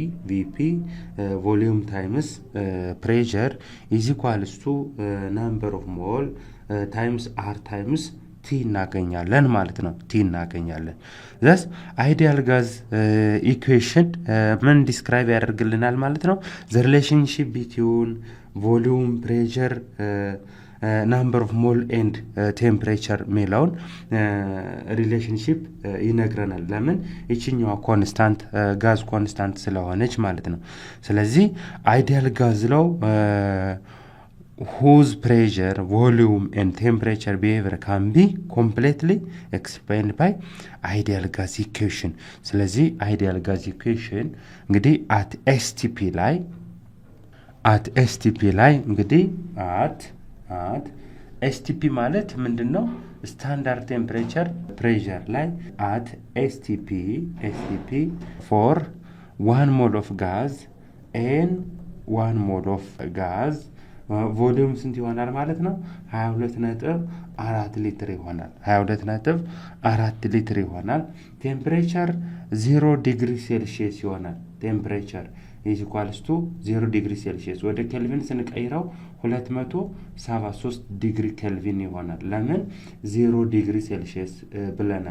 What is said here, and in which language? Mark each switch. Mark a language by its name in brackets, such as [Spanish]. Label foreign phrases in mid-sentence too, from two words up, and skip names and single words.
[English] volume times pressure is equals to number of mole times R times T [Amharic] እናገኛለን ማለት ነው። [English] thus ideal gas equation [Amharic] ምን ዲስክራይብ ያደርግልናል ማለት ነው። [English] the relationship between volume pressure number of mole and temperature [Amharic] የሚለውን ሪሌሽንሺፕ ይነግረናል። ለምን? ይችኛዋ ኮንስታንት ጋዝ ኮንስታንት ስለሆነች ማለት ነው። ስለዚህ [English] ideal gas law whose pressure, volume and temperature behavior can be completely explained by ideal gas equation. ስለዚህ ideal gas equation እንግዲህ at STP [Amharic] ላይ እንግዲህ [English] at STP [Amharic] ማለት ምንድነው? [English] standard temperature pressure ላይ at STP for 1 mole of gas and 1 mole of gas [Amharic] ቮሊዩም ስንት ይሆናል ማለት ነው? 22.4 ሊትር ይሆናል። ቴምፕሬቸር 0 ዲግሪ ሴልሺየስ ይሆናል። [English] temperature is equals to 0 degree Celsius [Amharic] ወደ ኬልቪን ስንቀይረው 273 ዲግሪ ኬልቪን ይሆናል። ለምን 0 ዲግሪ ሴልሺየስ ብለናል?